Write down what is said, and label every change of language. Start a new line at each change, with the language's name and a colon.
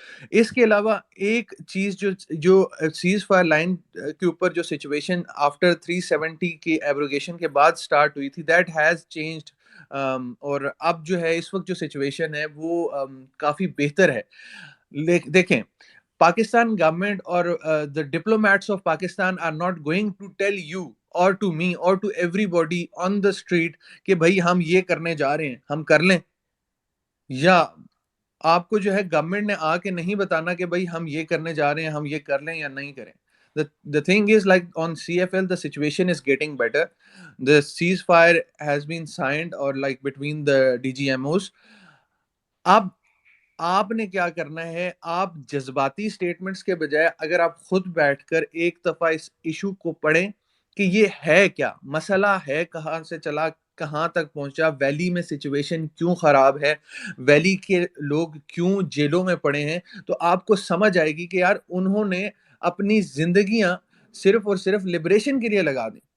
Urdu: اس کے علاوہ ایک چیز جو سیز فائر لائن کے اوپر جو سچویشن آفٹر 370 کی ایبروگیشن کے بعد سٹارٹ ہوئی تھی,
English: That has changed.
Urdu: اور اب جو ہے اس وقت جو سچویشن ہے وہ کافی بہتر ہے. دیکھیں,
English: Pakistan government or the diplomats of Pakistan are not going to tell you or to me or to everybody on the street
Urdu: کہ بھائی ہم یہ کرنے جا رہے ہیں, ہم کر لیں. یا آپ کو جو ہے گورنمنٹ نے آ کے نہیں بتانا کہ بھائی ہم یہ کرنے جا رہے ہیں, ہم یہ کر لیں یا نہیں کریں.
English: The thing is like on CFL the situation is getting better. The ceasefire has been signed or like between the DGMOs.
Urdu: اب آپ نے کیا کرنا ہے, آپ جذباتی سٹیٹمنٹس کے بجائے اگر آپ خود بیٹھ کر ایک دفعہ اس ایشو کو پڑھیں کہ یہ ہے کیا مسئلہ ہے, کہاں سے چلا کہاں تک پہنچا, ویلی میں سچویشن کیوں خراب ہے, ویلی کے لوگ کیوں جیلوں میں پڑے ہیں, تو آپ کو سمجھ آئے گی کہ یار انہوں نے اپنی زندگیاں صرف اور صرف لبریشن کے لیے لگا دیں.